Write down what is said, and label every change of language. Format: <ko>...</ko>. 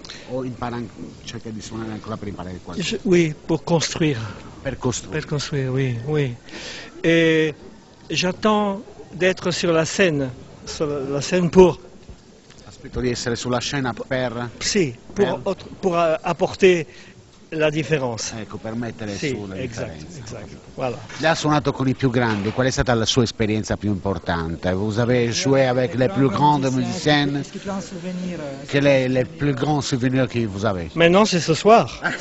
<it>O cerca di suonare ancora per imparare qualcosa?</it> <fr>Oui, pour construire.</fr> <it>Per costruire. Per construire, oui.</it> <fr>Et j'attends d'être sur la scène pour...</fr> <it>Aspetto di essere sulla scena per...</it> <fr>Sì, pour apporter la différence.</fr> <it>Ecco, per mettere su la differenza.</it> <fr>Exact. Voilà.</fr> <it>Lei ha suonato con i più grandi, qual è stata la sua esperienza più importante?</it> <fr>Vous avez joué avec les plus grandes musiciennes? Quel est le plus grand souvenir que vous avez? Maintenant c'est ce soir.</fr>